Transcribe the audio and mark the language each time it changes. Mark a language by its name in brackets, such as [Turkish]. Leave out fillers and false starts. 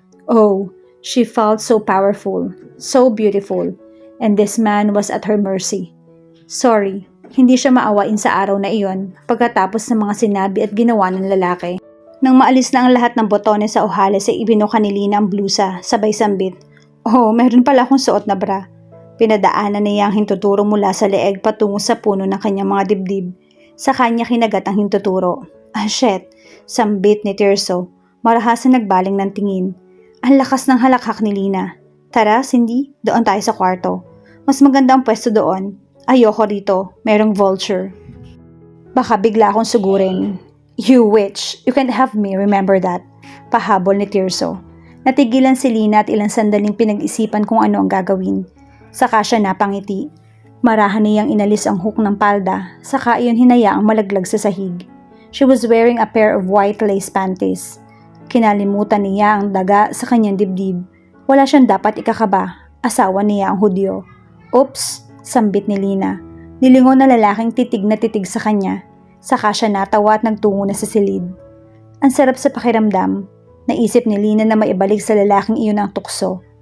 [English] Oh, she felt so powerful, so beautiful, and this man was at her mercy. Sorry, [Filipino] Hindi siya maawain sa araw na iyon pagkatapos ng mga sinabi at ginawa ng lalaki. Nang maalis na ang lahat ng botones sa ohales ay ibinuka ni Lina ang blusa, sabay sambit. Oh, meron pala akong suot na bra. Pinadaanan niya ang hintuturo mula sa leeg patungo sa puno ng kanyang mga dibdib. Sa kanya kinagat ang hintuturo. [English] Ah, shit! [Filipino] Sambit ni Tirso. Marahasan nagbaling ng tingin. Ang lakas ng halakhak ni Lina. Tara, Cindy, doon tayo sa kwarto. Mas maganda ang pwesto doon. Ayoko rito, merong vulture. Baka bigla akong sugurin. [English] You witch, you can't have me, remember that. [Filipino] Pahabol ni Tirso. Natigilan si Lina at ilang sandaling pinag-isipan kung ano ang gagawin. Saka siya napangiti. Marahan niyang inalis ang hook ng palda, saka iyon hinayaang malaglag sa sahig. [English] She was wearing a pair of white lace panties. [Filipino] Kinalimutan niya ang daga sa kanyang dibdib. Wala siyang dapat ikakaba, asawa niya ang Hudyo. [English] Oops, [Filipino] sambit ni Lina. Nilingon na lalaking titig na titig sa kanya. Saka siya natawa at nagtungo na sa silid. Ang sarap sa pakiramdam. Naisip ni Lina na maibalik sa lalaking iyon ang tukso.